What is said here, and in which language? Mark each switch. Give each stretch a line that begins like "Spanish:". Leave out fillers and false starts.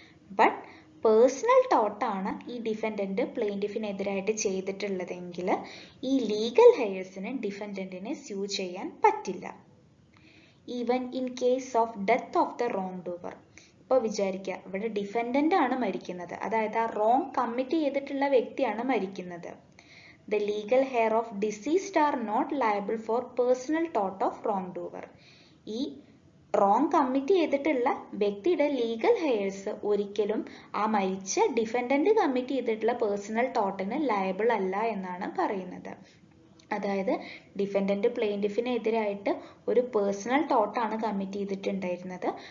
Malayalam: But personal ടോർട്ടാണ് ഈ defendant പ്ലെയിൻറ്റിഫിനെതിരായിട്ട് ചെയ്തിട്ടുള്ളതെങ്കിൽ ഈ legal ഹെയർസിന് ഡിഫൻഡന്റിനെ sue ചെയ്യാൻ പറ്റില്ല.
English: Even in case of death of the wrongdoer.
Malayalam: ഇപ്പോൾ വിചാരിക്കുക ഇവിടെ ഡിഫൻഡന്റ് ആണ് മരിക്കുന്നത്, അതായത് ആ റോങ് കമ്മിറ്റ് ചെയ്തിട്ടുള്ള വ്യക്തിയാണ് മരിക്കുന്നത്.
English: The legal heir of deceased are not liable for personal tort of wrongdoer.
Malayalam: ഈ റോങ് കമ്മിറ്റ് ചെയ്തിട്ടുള്ള വ്യക്തിയുടെ ലീഗൽ ഹെയർസ് ഒരിക്കലും ആ മരിച്ച ഡിഫൻഡന്റ് കമ്മിറ്റ് ചെയ്തിട്ടുള്ള പേഴ്സണൽ ടോട്ടിന് ലയബിൾ അല്ല എന്നാണ് പറയുന്നത്. അതായത് ഡിഫൻഡന്റ് പ്ലെയിൻറ്റിഫിനെതിരായിട്ട് ഒരു പേഴ്സണൽ ടോട്ടാണ് കമ്മിറ്റ് ചെയ്തിട്ടുണ്ടായിരുന്നത്.